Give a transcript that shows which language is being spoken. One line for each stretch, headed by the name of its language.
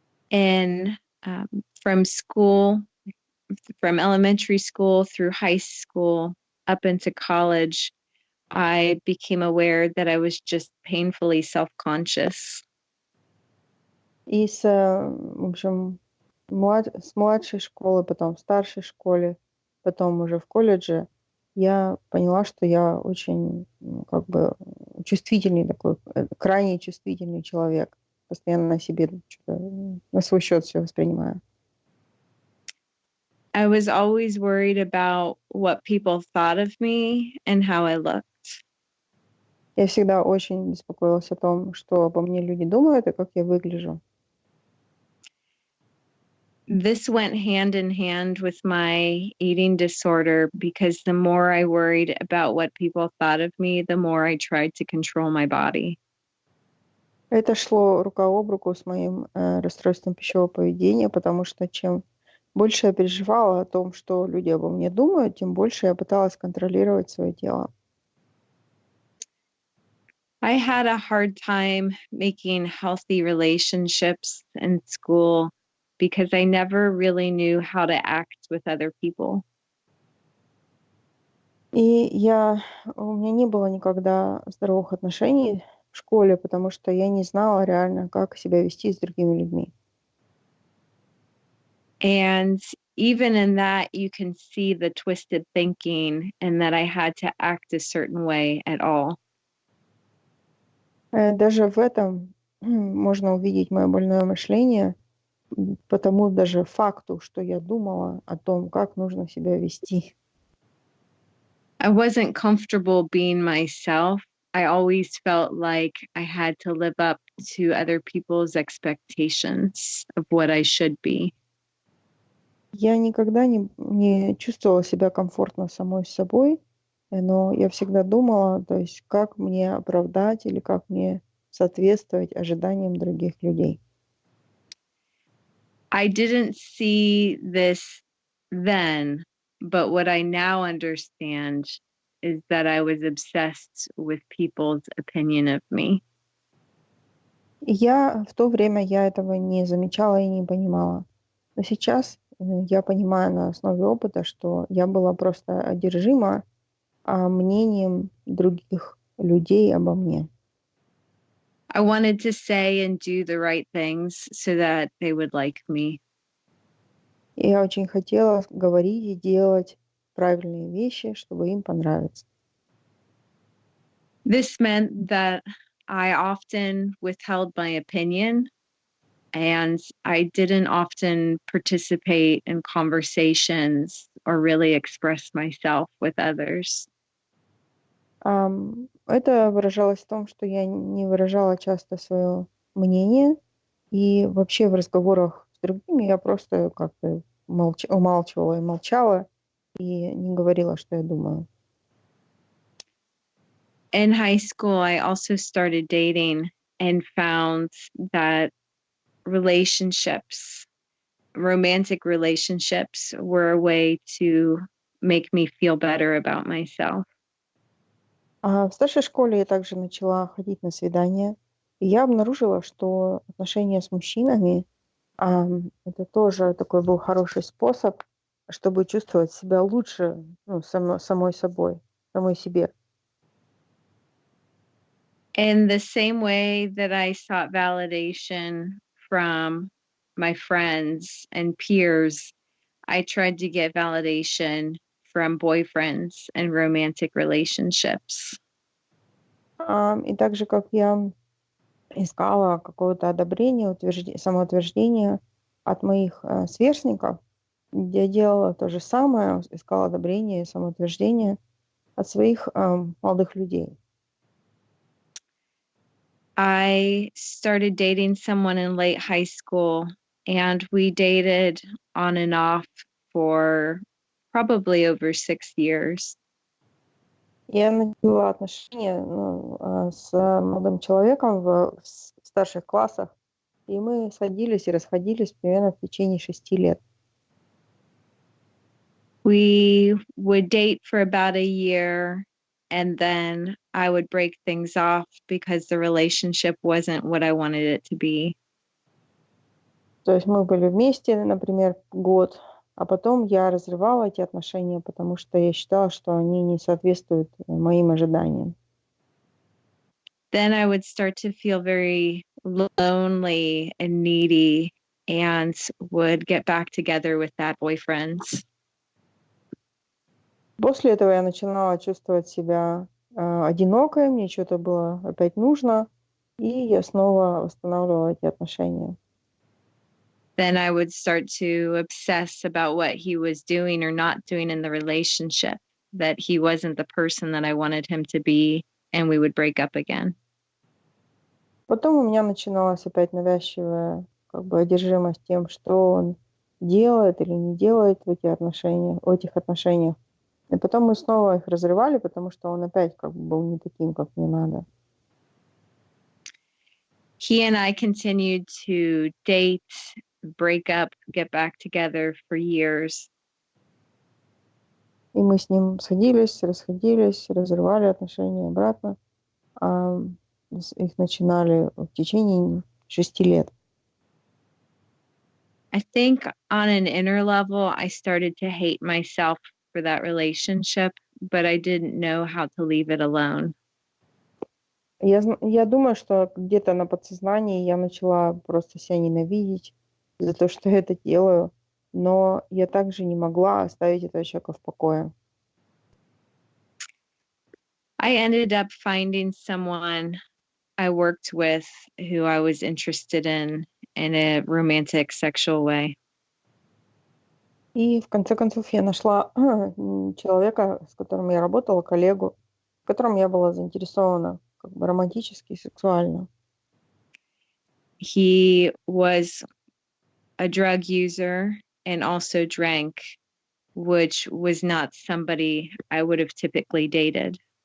English: And from school, from elementary school through high school, up into college, I became aware that I was just painfully self-conscious.
Russian: И в общем, с младшей школы, потом в старшей школе, потом уже в колледже, я поняла, что я очень как бы чувствительный такой, крайне чувствительный человек. Постоянно себе на свой счет все воспринимаю.
English: I was always worried about what people thought of me and how I looked.
Russian: Я всегда очень беспокоилась о том, что обо мне люди думают и как я выгляжу.
English: This went hand in hand with my eating disorder because the more I worried about what people thought of me, the more I tried to control my body.
Russian: Это шло рука об руку с моим расстройством пищевого поведения, потому что чем больше я переживала о том, что люди обо мне думают, тем больше я пыталась контролировать свое тело.
English: I had a hard time making healthy relationships in school because I never really knew how to act with other people.
Russian: У меня не было никогда здоровых отношений в школе, потому что я не знала реально, как себя вести с другими людьми.
English: And even in that, you can see the twisted thinking and that I had to act a certain way at all.
Russian: Даже в этом можно увидеть мое больное мышление, по тому даже факту, что я думала о том, как нужно себя вести.
English: I wasn't comfortable being myself. I always felt like I had to live up to other people's expectations of what I should be.
Russian: Я никогда не чувствовала себя комфортно самой с собой, но я всегда думала, то есть как мне оправдать или как мне соответствовать ожиданиям других людей.
English: I didn't see this then, but what I now understand is that I was obsessed with people's opinion of me.
Russian: В то время я этого не замечала и не понимала. Но сейчас я понимаю на основе опыта, что я была просто одержима мнением других людей обо мне.
English: I wanted to say and do the right things so that they would like me.
Russian: И я очень хотела говорить и делать правильные вещи, чтобы им понравиться.
English: This meant that I often withheld my opinion and I didn't often participate in conversations or really express myself with others.
Russian: Это выражалось в том, что я не выражала часто свое мнение, и вообще в разговорах с другими я просто как-то умалчивала и молчала, и не говорила, что я думаю.
English: In high school, I also started dating and found that relationships, romantic relationships, were a way to make me feel better about myself.
Russian: В старшей школе я также начала ходить на свидания, и я обнаружила, что отношения с мужчинами это тоже такой был хороший способ, чтобы чувствовать себя лучше, ну, самой собой, самой себе.
English: In the same way that I sought validation from my friends and peers, I tried to get validation from boyfriends and romantic relationships.
Russian: И так же, как я искала какое-то одобрение, самоутверждение от моих сверстников, я делала то же самое, искала одобрение и самоутверждение от своих молодых людей.
English: I started dating someone in late high school, and we dated on and off for probably over 6 years.
Russian: Я начала отношения с молодым человеком в старших классах, и мы сходились и расходились примерно в течение 6 лет.
English: We would date for about a year, and then I would break things off because the relationship wasn't what I wanted it to be.
Russian: То есть мы были вместе, например, год, а потом я разрывала эти отношения, потому что я считала, что они не соответствуют моим ожиданиям.
English: Then I would start to feel very lonely and needy and would get back together with that boyfriend.
Russian: После этого я начинала чувствовать себя одинокой, мне что-то было опять нужно, и я снова восстанавливала эти отношения.
English: Then I would start to obsess about what he was doing or not doing in the relationship, that he wasn't the person that I wanted him to be, and we would break up again.
Russian: Потом у меня начиналась опять навязчивая одержимость тем, что он делает или не делает в этих отношениях. И потом мы снова их разрывали, потому что он опять был не таким, как мне надо.
English: He and I continued to date, break up, get back together for years.
Russian: И мы с ним сходились, расходились, разрывали отношения обратно. их начинали в течение 6 лет.
English: I think on an inner level, I started to hate myself for that relationship, but I didn't know how to leave it alone.
Russian: Я думаю, что где-то на подсознании я начала просто себя ненавидеть за то, что я это делаю, но я также не могла оставить этого человека в покое.
English: I ended up finding someone I worked with who I was interested in a romantic sexual way.
Russian: И в конце концов я нашла человека, с которым я работала, коллегу, в котором я была заинтересована как бы романтически и сексуально.
English: He was a drug user and also drank, which was not somebody I would have typically dated.